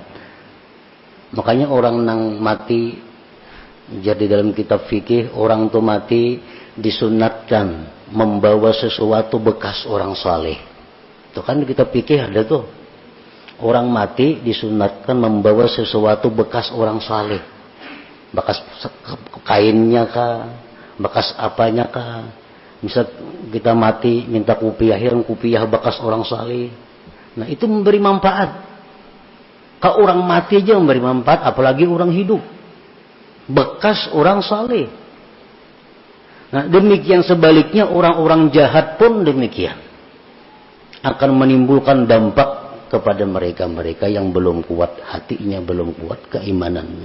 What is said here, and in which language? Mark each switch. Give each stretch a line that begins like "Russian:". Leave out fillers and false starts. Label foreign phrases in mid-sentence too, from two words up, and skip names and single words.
Indonesian: Makanya orang nang mati, jadi dalam kitab fikih, orang tuh mati disunatkan membawa sesuatu bekas orang saleh. Itu kan di kitab fikih ada tuh. Orang mati disunatkan membawa sesuatu bekas orang saleh. Bekas kainnya kah, bekas apanya kah. Misal kita mati minta kupiah, kupiah bekas orang saleh. Nah itu memberi manfaat. Kalau orang mati aja memberi manfaat, apalagi orang hidup. Bekas orang saleh. Nah demikian sebaliknya orang-orang jahat pun demikian. Akan menimbulkan dampak kepada mereka-mereka yang belum kuat hatinya, belum kuat keimanannya.